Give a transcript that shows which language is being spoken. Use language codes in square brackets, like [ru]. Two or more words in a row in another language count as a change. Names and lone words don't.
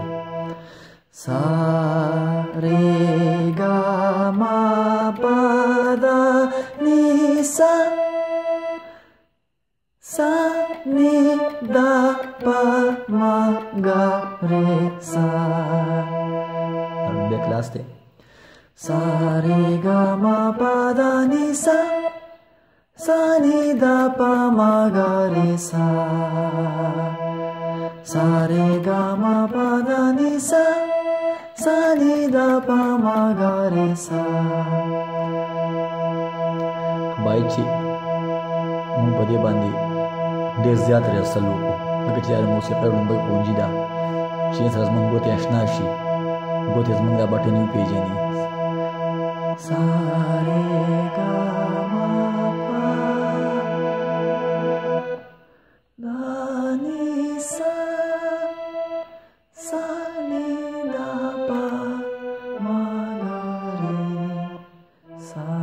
[ps] Sa re ga ma pa da ni sa, sa ni da pa ma ga re sa. Be class de sa re ga ma pa da ni sa, sa ni da pa ma ga re sa. Sa re ga ma pa da ni sa, sa ni da pa ma ga re sa. باید چې موږ په دې باندې ډېر زیات ریاضل وکړو، ځکه چې دا موسیقۍ لومړی ښوونځي ده چې سره زموږ ګوتې اشنا شي، ګوتې زموږ دا بټنې وپېژني. سا رې ګا ما پا دا ني سا، سا ني دا پا ما گا رې سا.